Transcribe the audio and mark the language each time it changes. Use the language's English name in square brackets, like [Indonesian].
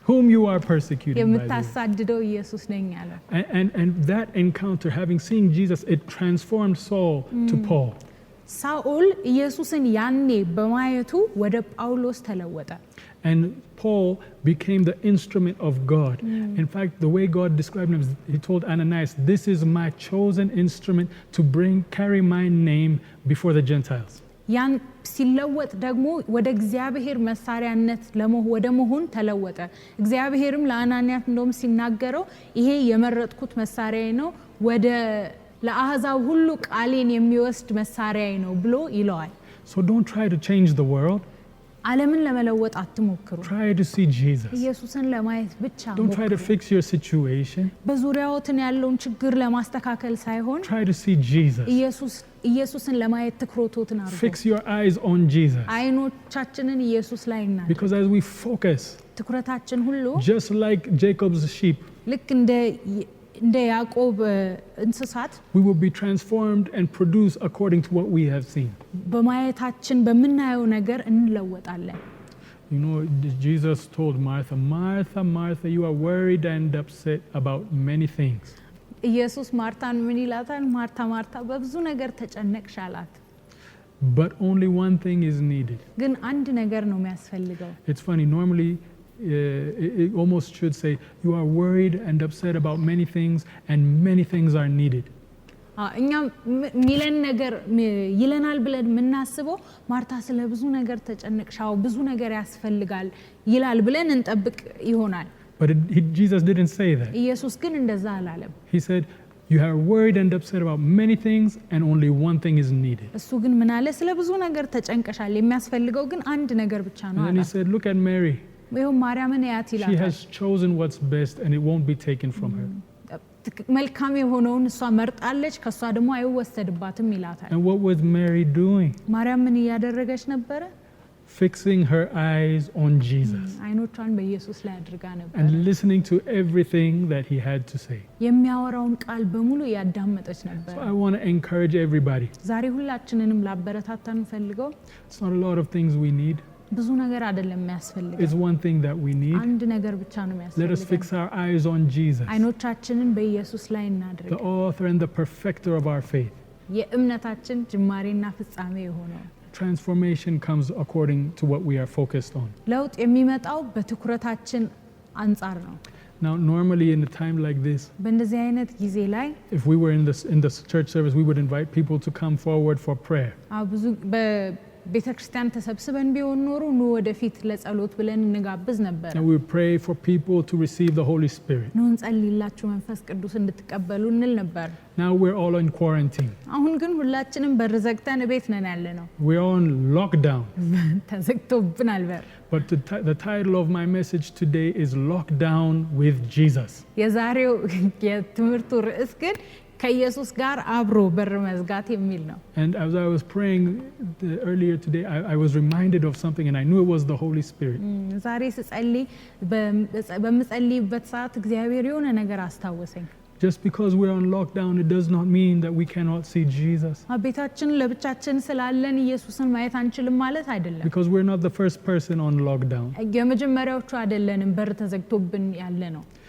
[English] whom you are persecuting, by the way. [Amharic] የምታሳድደው ኢየሱስ ነኝ አለው [English] And that encounter, having seen Jesus, it transformed Saul to Paul. [Amharic] ሳኦል ኢየሱስን ያኔ በማየቱ ወደ ጳውሎስ ተለወጠ [English] And Paul became the instrument of God. In fact, the way God described him, he told Ananias, this is my chosen instrument to carry my name before the Gentiles. [Amharic] ያን ሲለወጥ ደግሞ ወደ እግዚአብሔር መሳሪያነት ወደ መሆን ተለወጠ እግዚአብሔርም ለአናንያስ እንደውም ሲናገረው ይሄ የመረጥኩት መሳሪያዬ ነው ወደ ለአሕዛብ ሁሉ ቃሌን የሚወስድ መሳሪያዬ ነው ብሎ ይለዋል [English] So don't try to change the world. [Amharic] ዓለምን ለመለወጥ አትሞክሩ [English] Try to see Jesus. [Amharic] ኢየሱስን ለማየት ብቻ [English] Don't try to [Amharic] ሞክሩ [English] fix your situation. [Amharic] በዙሪያዎትን ያለውን ችግር ለማስተካከል ሳይሆን [English] Try to see Jesus. [Amharic] ኢየሱስን ለማየት ትኩረቶትን አድርጉ [English] Fix your eyes on Jesus. [Amharic] አይኖቻችንን ኢየሱስ ላይ እናድርግ [English] Because as we focus, [Amharic] ትኩረታችን ሁሉ [English] just like Jacob's sheep, [Amharic] ልክ እንደ ያዕቆብ እንስሳት [English] we will be transformed and produce according to what we have seen. [Amharic] በማየታችን በመናየው ነገር እንለወጣለን [English] You know, Jesus told Martha, Martha, Martha, you are worried and upset about many things. [Amharic] ኢየሱስ ማርታን ምን ይላታል ማርታ ማርታ በብዙ ነገር ተጨነቅሽ አላት [English] But only one thing is needed. [Amharic] ግን አንድ ነገር ነው የሚያስፈልገው [English] It's funny, normally it almost should say, you are worried and upset about many things and many things are needed. [Amharic] እኛ ሚለን ነገር ይለናል ብለን የምናስበው ማርታ ስለ ብዙ ነገር ተጨነቅሻው ብዙ ነገር ያስፈልጋል ይላል ብለን እንጠብቅ ይሆናል [English] But Jesus didn't say that. [Amharic] ኢየሱስ ግን እንደዛ አላለም [English] He said, you are worried and upset about many things and only one thing is needed. [Amharic] እሱ ግን ምን አለ ስለ ብዙ ነገር ተጨንቀሻል የሚያስፈልገው ግን አንድ ነገር ብቻ ነው [English] And then he [Amharic] አለ [English] said, look at Mary. [Amharic] ይኸው ማርያምን ያት [English] She [Amharic] ይላል [English] has chosen what's best and it won't be taken from her. [Amharic] መልካም የሆነውን እሷ መርጣለች ከሷ ደግሞ አይወሰድባትም ይላታል [English] And what was Mary doing? [Amharic] ማርያም ምን እያደረገች ነበረ [English] Fixing her eyes on Jesus [Amharic] አይኖቿን በኢየሱስ ላይ አድርጋ ነበር [English] and listening to everything that he had to say. [Amharic] የሚያወራውን ቃል በሙሉ ያዳመጠች ነበር [English] So I want to encourage everybody. [Amharic] ዛሬ ሁላችንንም ላበረታታን ፈልገው [English] It's not a lot of things we need. [Amharic] ብዙ ነገር አይደለም የሚያስፈልገው [English] It's one thing that we need. [Amharic] አንድ ነገር ብቻ ነው [English] Let us [Amharic] የሚያስፈልገው [English] fix our eyes on Jesus, [Amharic] አይኖቻችንን በኢየሱስ ላይ እናድርግ [English] the author and the perfecter of our faith. [Amharic] የእምነታችን ጅማሬና ፍጻሜ የሆነው [English] Transformation comes according to what we are focused on. [Amharic] ለውጥ የሚመጣው በትኩረታችን አንጻር ነው [English] Now, normally in a time like this, [Amharic] በእንደዚህ አይነት ጊዜ ላይ [English] if we were in the church service, we would invite people to come forward for prayer. [Amharic] ብዙ በቤተክርስቲያን ተሰብስበን ቢሆን ኖሮ ኑ ወደፊት ለጸሎት ብለን እንጋብዝ ነበር [English] And we would pray for people to receive the Holy Spirit. [Amharic] ኑ እንጸልይላችሁ መንፈስ ቅዱስ እንድትቀበሉ እንል ነበር [English] Now we're all in quarantine. [Amharic] አሁን ግን ሁላችንም በር ዘግተን ቤት ነን ያለነው [English] We're on lockdown. [Amharic] ተዘግቶብናል በር [English] But the title of my message today is Lockdown with Jesus. [Amharic] የዛሬው የትምህርቱ ርዕስ ግን ከኢየሱስ ጋር አብሮ በር መዝጋት የሚል ነው [English] And as I was praying earlier today, I was reminded of something and I knew it was the Holy Spirit. [Amharic] ዛሬ ስጸልይ በምጸልይበት ሰዓት እግዚአብሔር የሆነ ነገር አስታወሰኝ [English] Just because we're on lockdown, it does not mean that we cannot see Jesus. [Amharic] ቤታችን ለብቻችን ስላለን ኢየሱስን ማየት አንችልም ማለት አይደለም [English] Because we're not the first person on lockdown. [Amharic] የመጀመሪያዎቹ አይደለንም በር ተዘግቶብን ያለ ነው